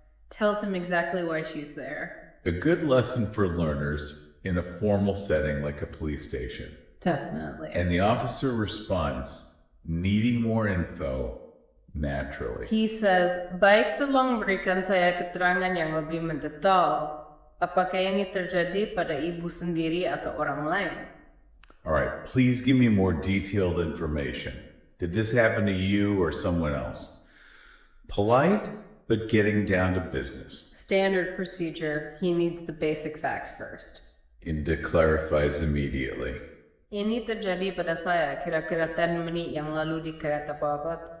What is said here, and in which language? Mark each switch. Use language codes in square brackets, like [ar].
[en] Tells him exactly why she's there. A good lesson for learners in a formal setting like a police station. Definitely. And the officer responds, needing more info, naturally. He says, [id] "Baik, tolong berikan saya keterangan yang lebih mendetail. Apakah ini terjadi pada ibu sendiri atau orang lain?" [en] All right, please give me more detailed information. Did this happen to you or someone else? Polite, but getting down to business. Standard procedure. He needs the basic facts first. Inda clarifies immediately. [id] Ini terjadi pada saya kira-kira 10 menit yang lalu di kereta bawah.